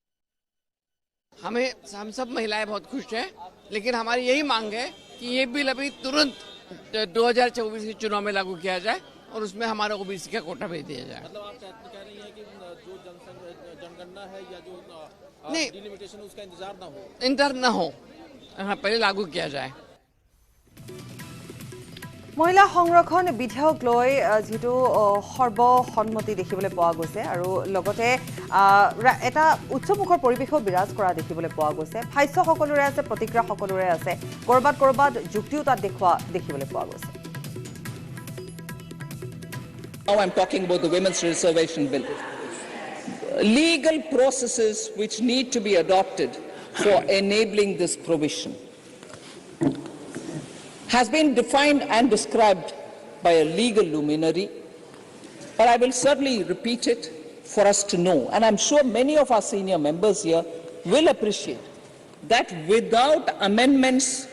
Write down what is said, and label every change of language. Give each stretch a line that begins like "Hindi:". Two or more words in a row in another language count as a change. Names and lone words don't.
Hindi: हम सब महिलाएं बहुत खुश हैं, लेकिन हमारी यही मांग है कि ये बिल अभी तुरंत 2024 के चुनाव में लागू किया जाए और उसमें हमारा ओबीसी का कोटा भेज दिया जाए। मतलब आप कह रही हैं कि जो जनगणना है या जो नहीं, डिलिमिटेशन उसका इंतजार न हो, हाँ, पहले लागू किया जाए।
Assamese: মহিলা সংৰক্ষণ বিধেয়ক লৈ যেটো সৰ্বসন্মতি দেখিবলৈ পোৱা গৈছে আৰু লগতে এটা উচ্চমুখৰ পৰিৱেশও বিৰাজ কৰা দেখিবলৈ পোৱা গৈছে। ভাষ্য সকলোৰে আছে, প্ৰতিক্ৰিয়া সকলোৰে আছে, কৰবাত যুক্তিও তাত দেখিবলৈ পোৱা গৈছে।
English: Now I'm talking about the Women's Reservation Bill. Legal processes which need to be adopted for enabling this provision has been defined and described by a legal luminary, but I will certainly repeat it for us to know, and I'm sure many of our senior members here will appreciate that without amendments